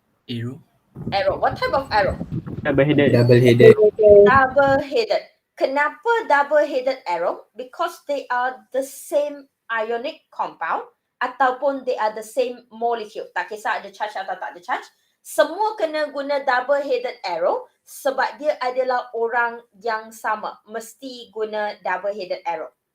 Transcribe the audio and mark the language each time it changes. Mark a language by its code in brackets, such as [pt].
[en] Arrow. Arrow. What type of arrow? Double-headed. Double-headed. Double-headed. [ms] Kenapa [en] double-headed arrow? Because they are the same ionic compound [ms] ataupun [en] they are the same molecule. [ms] Tak kisah ada charge atau tak ada charge. Semua kena guna double-headed arrow sebab dia adalah orang yang sama. Mesti guna double-headed arrow.